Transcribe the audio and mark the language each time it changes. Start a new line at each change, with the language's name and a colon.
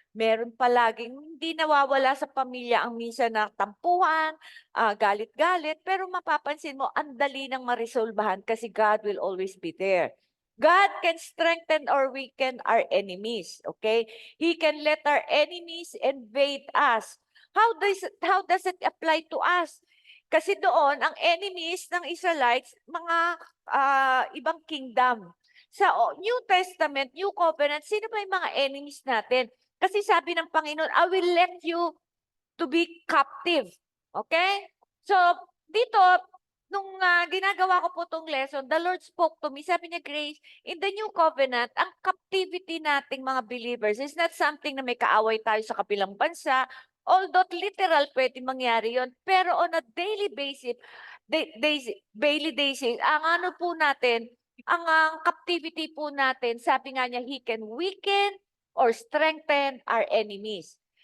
Filipino: Meron palaging hindi nawawala sa pamilya ang minsan na tampuhan, galit-galit, pero mapapansin mo, ang dali nang maresolbahan kasi
English: God will always be there. God can strengthen or weaken our enemies, okay? He can let our enemies invade us. How does it apply to us?
Filipino: Kasi doon, ang enemies ng Israelites, mga ibang kingdom. Sa New Testament, New Covenant, sino ba yung mga enemies natin? Kasi sabi ng Panginoon,
English: I will let you to be captive. Okay? So, dito,
Filipino: nung ginagawa ko po tong
English: lesson, the Lord spoke to me.
Filipino: Sabi niya, Grace,
English: in the New Covenant,
Filipino: ang captivity nating mga believers is not something na may kaaway tayo sa kabilang bansa, although literal pwede mangyari yon, pero on a daily basis, daily basis, ang ano po natin, ang captivity po natin, sabi nga niya,
English: He can weaken or strengthen our enemies.